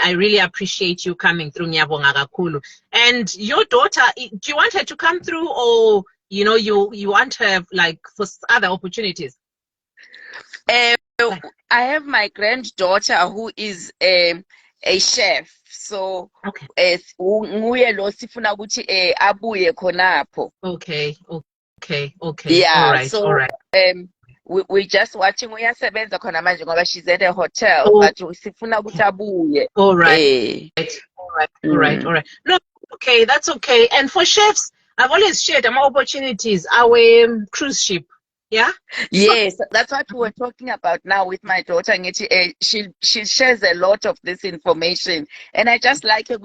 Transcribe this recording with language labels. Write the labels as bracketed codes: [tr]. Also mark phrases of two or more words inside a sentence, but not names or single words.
[en] I really appreciate you coming through. And your daughter, do you want her to come through, or you want to have like for other opportunities? I have my granddaughter who is a chef, so Okay. [nd] nguye lo sifuna ukuthi abuye khonapho. [en] Okay. Yeah, All right. so we just watching [nd] uyasebenza khona manje ngoba [en] she's at a hotel, Oh, [nd] but sifuna ukuthi abuye. [en] all right. All right. No, okay, that's okay. And for chefs, I've always shared more opportunities. Our cruise ship. Yeah. Yes, that's what we were talking about now with my daughter. She shares a lot of this information, and I just like her.